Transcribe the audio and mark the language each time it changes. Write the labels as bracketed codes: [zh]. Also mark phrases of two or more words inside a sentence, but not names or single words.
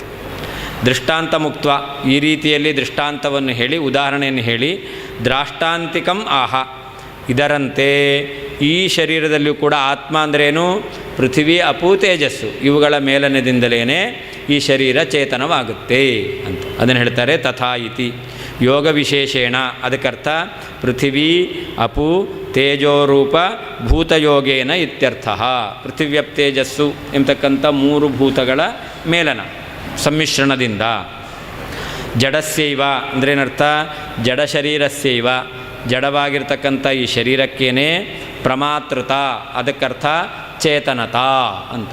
[kn] ದೃಷ್ಟಾಂತ ಮುಕ್ತ, ಈ ರೀತಿಯಲ್ಲಿ ದೃಷ್ಟಾಂತವನ್ನು ಹೇಳಿ, ಉದಾಹರಣೆಯನ್ನು ಹೇಳಿ, [sa] ದ್ರಾಷ್ಟಾಂತಿಕಂ ಆಹ, [kn] ಇದರಂತೆ ಈ ಶರೀರದಲ್ಲಿಯೂ ಕೂಡ ಆತ್ಮ ಅಂದ್ರೇನು? ಪೃಥ್ವಿ, ಅಪು, ತೇಜಸ್ಸು ಇವುಗಳ ಮೇಲನದಿಂದಲೇ ಈ ಶರೀರ ಚೇತನವಾಗುತ್ತೆ ಅಂತ ಅದನ್ನು ಹೇಳ್ತಾರೆ. [sa] ತಥಾ ಇತಿ ಯೋಗ ವಿಶೇಷೇಣ, ಅದಕ್ಕರ್ಥ ಪೃಥಿವೀ ಅಪು ತೇಜೋರೂಪ ಭೂತಯೋಗೇನ ಇತ್ಯರ್ಥ. [kn] ಪೃಥಿವ್ಯಪ್ ತೇಜಸ್ಸು ಎಂಬತಕ್ಕಂಥ 3 ಭೂತಗಳ ಮೇಲನ ಸಮ್ಮಿಶ್ರಣದಿಂದ. ಜಡಸ್ಯೈವ ಅಂದ್ರೇನರ್ಥ? ಜಡ ಶರೀರಸ್ಯೈವ, ಜಡವಾಗಿರ್ತಕ್ಕಂಥ ಈ ಶರೀರಕ್ಕೇನೆ ಪ್ರಮಾತೃತ, ಅದಕ್ಕರ್ಥ ಚೇತನತಾ ಅಂತ.